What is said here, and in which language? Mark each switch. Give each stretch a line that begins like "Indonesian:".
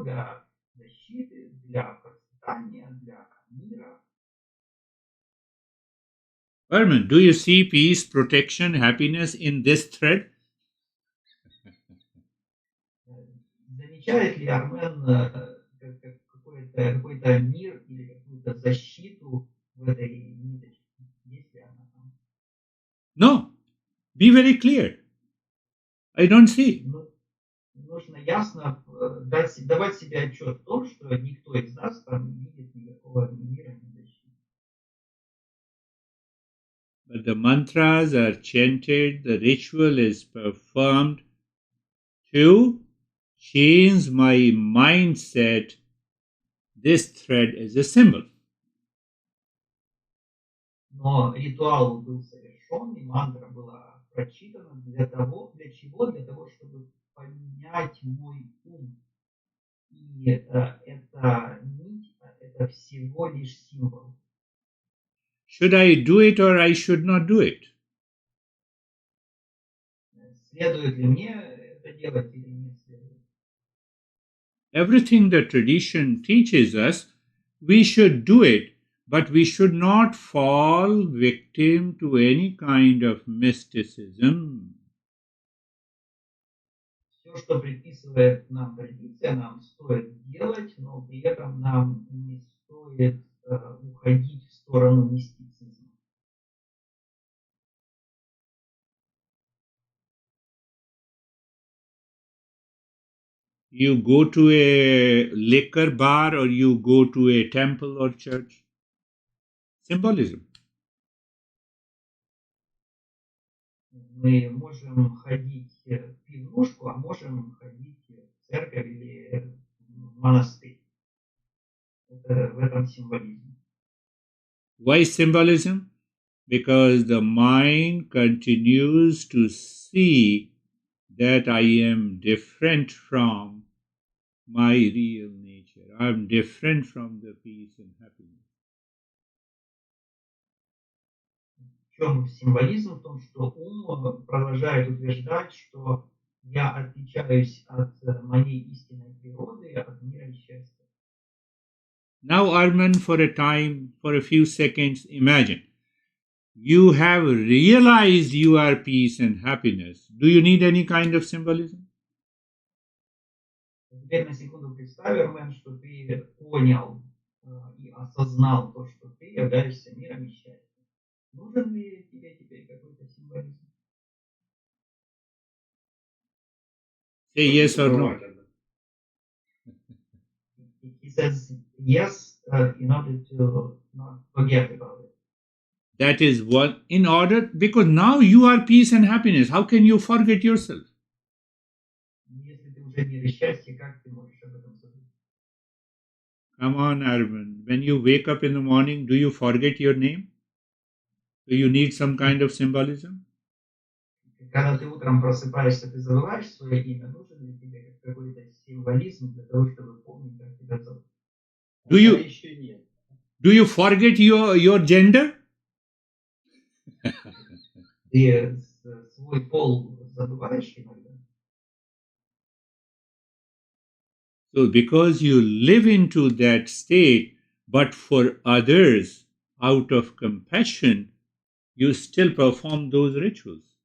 Russian: Для защиты, для процветания, для мира.
English: Arman, do you see peace, protection, happiness in this thread?
Russian: Замечает ли Армен какой-то мир или какую-то защиту в этой ниточке? Есть ли она там?
English: No. Be very clear. I don't see.
Russian: Нужно ясно давать себе отчет в том, что никто из нас там не видит никакого ни мира, ни защиты.
English: But the mantras are chanted, the ritual is performed to change my mindset. This thread is a symbol.
Russian: Но ритуал был совершен, и мантра была прочитана для чего? Для того, чтобы поменять мой ум. И эта нить, это всего лишь символ.
English: Should I do it or I should not do it?
Russian: Следует ли мне это делать или не следует?
English: Everything the tradition teaches us, we should do it, but we should not fall victim to any kind of mysticism.
Russian: Все, что предписывает нам традиция, нам стоит делать, но при этом нам не стоит уходить в сторону мистицизма.
English: You go to a liquor bar or you go to a temple or church. Symbolism.
Russian: Мы можем ходить в пивнушку, а можем ходить в церковь или в монастырь. В этом символизм.
English: Why symbolism? Because the mind continues to see that I am different from my real nature. I am different from the peace and happiness.
Russian: В чем символизм? В том, что ум продолжает утверждать, что я отличаюсь от моей истинной природы, от мира и счастья.
English: Now, Arman, for a few seconds, imagine you have realized you are peace and happiness. Do you need any kind of symbolism?
Russian: Теперь на секунду представь, Армен, что ты понял и осознал то, что ты являешься миром и счастьем. Нужен ли тебе теперь какой-то символизм?
English: Say yes or no. He says yes, in order to not forget about it. That is what, in order, because now you are peace and happiness. How can you forget yourself?
Russian: Если ты уже мир и счастье, как ты можешь об этом забыть?
English: Come on, Arvind. When you wake up in the morning, do you forget your name? Do you need some kind of symbolism?
Russian: Когда ты утром просыпаешься, ты забываешь свое имя, нужен ли тебе какой-то символизм для того, чтобы помнить, как тебя зовут?
English: Do
Russian: Пока
English: you
Russian: еще нет.
English: do you forget your gender?
Russian: Ты свой пол забываешь иногда?
English: So because you live into that state, but for others, out of compassion, you still perform those rituals.